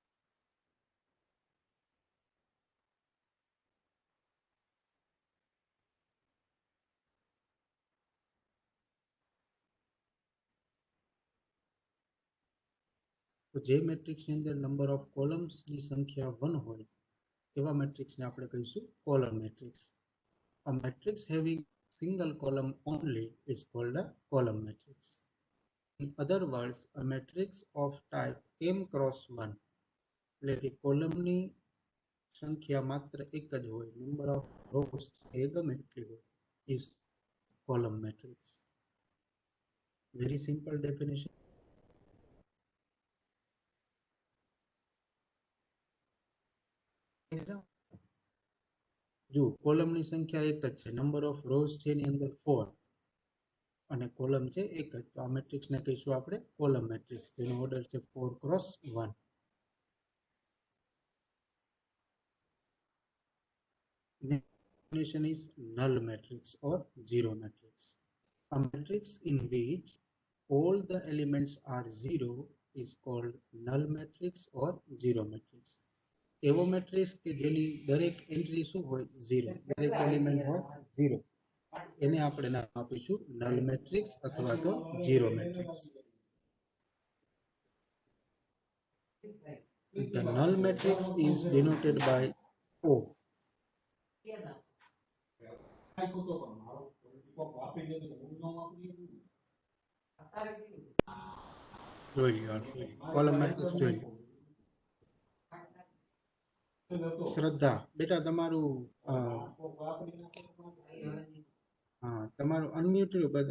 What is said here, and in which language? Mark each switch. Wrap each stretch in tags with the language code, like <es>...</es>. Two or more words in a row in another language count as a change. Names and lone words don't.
<gu>તો જે મેટ્રિક્સની અંદર</gu> <en>number of columnsની</en> <gu>સંખ્યા 1 હોય એવા મેટ્રિક્સને આપણે કહીશું</gu> <en>column matrix. A matrix having single column only is called a column matrix. In other words, a matrix of type m cross 1</en> <gu>એટલે કે કોલમની સંખ્યા માત્ર એક જ હોય,</gu> <en>number of rows</en> <gu>એ ગમે એટલી હોય,</gu> <en>is column matrix. Very simple definition.</en> <gu>જો કોલમની સંખ્યા એક જ છે,</gu> <en>number of rows</en> <gu>છે એની અંદર 4 અને કોલમ છે એક જ, તો આ મેટ્રિક્સને કહીશું આપણે</gu> <en>column matrix</en> <gu>જેનો ઓર્ડર છે 4 cross 1.</gu> <en>Next definition is null matrix or zero matrix. A matrix in which all the elements are zero is called null matrix or zero matrix.</en> <gu>એવો મેટ્રિક્સ કે જેની દરેક એન્ટ્રી શું હોય ઝીરો, દરેક એલિમેન્ટ હોય ઝીરો, એને આપણે નામ આપીશું</gu> <en>null matrix</en> <gu>અથવા તો</gu> <en>zero matrix. The null matrix is denoted by O. column matrix</en> <gu>જોઈ લો. શ્રદ્ધા બેટા તમારું તમારું અનમ્યુટ રહ્યું.</gu>